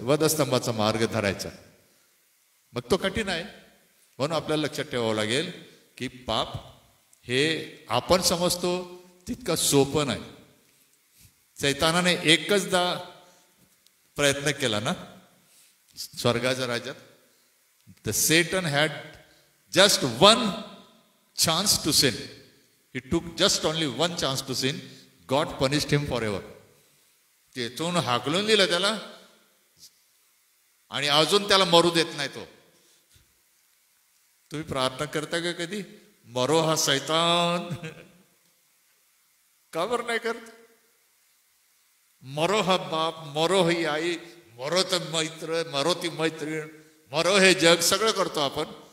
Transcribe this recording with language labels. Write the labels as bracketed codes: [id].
[mr] वधस्तंभाचा मार्ग धरायचा. मग तो कठीण आहे. म्हणून आपल्याला लक्षात ठेवावं लागेल की पाप हे आपण समजतो तितकं सोपं नाही. सैतानाने एकचदा प्रयत्न केला ना स्वर्गाच्या राज्यात. [en] The Satan had just one chance to sin. He took just only one chance to sin. God punished him forever. [mr] तेथून हाकलून दिलं त्याला आणि अजून त्याला मरू देत नाही तो. तुम्ही प्रार्थना करता का कधी मरो हा सैतान? का बरं नाही करत? मरो हा बाप, मरो ही आई, मरो तर मैत्र, मरो ती मैत्रीण, मरो हे जग, सगळं करतो आपण.